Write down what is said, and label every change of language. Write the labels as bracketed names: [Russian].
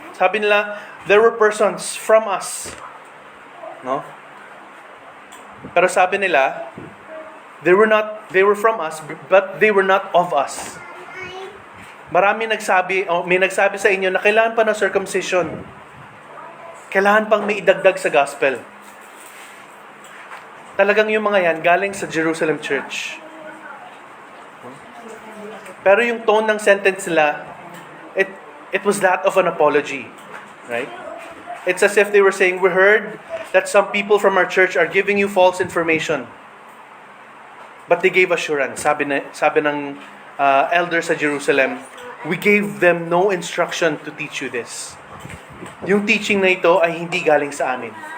[Filipino] Sabi nila, [English] there were persons from us. No? [Filipino] Pero sabi nila, [English] they were from us, but they were not of us. [Filipino] May nagsabi sa inyo na kailangan pa ng circumcision. Kailangan pang may idagdag sa gospel. Talagang yung mga yan, galing sa Jerusalem Church. Pero yung tone ng sentence nila, [English] it was that of an apology. Right? It's as if they were saying, we heard that some people from our church are giving you false information. But they gave assurance. [Filipino] Sabi ng elders sa Jerusalem, [English] we gave them no instruction to teach you this. [Filipino] Yung teaching na ito ay hindi galing sa amin.